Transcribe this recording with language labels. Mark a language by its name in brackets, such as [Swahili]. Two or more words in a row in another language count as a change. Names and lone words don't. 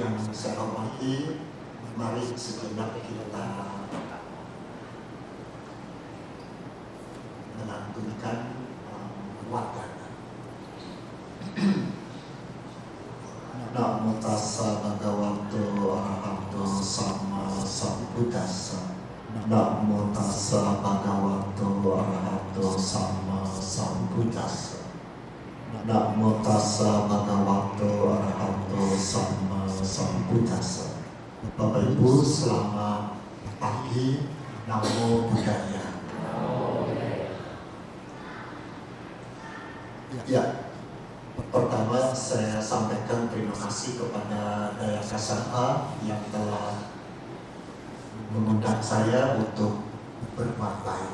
[Indonesian] saya hormati, mari sejenak kita melantunkan wacana. [Pali] Namo tassa bhagavato arahato sama sambuddhassa. Namo tassa bhagavato arahato sama sambuddhassa. Namo tassa bhagavato arahato sama sambuddhassa. [Indonesian] Bapak Ibu, selamat pagi. [Pali] Namo Buddhaya. [Indonesian] Ya, pertama saya sampaikan terima kasih kepada Daya Kasana yang telah mengundang saya untuk berbuat baik.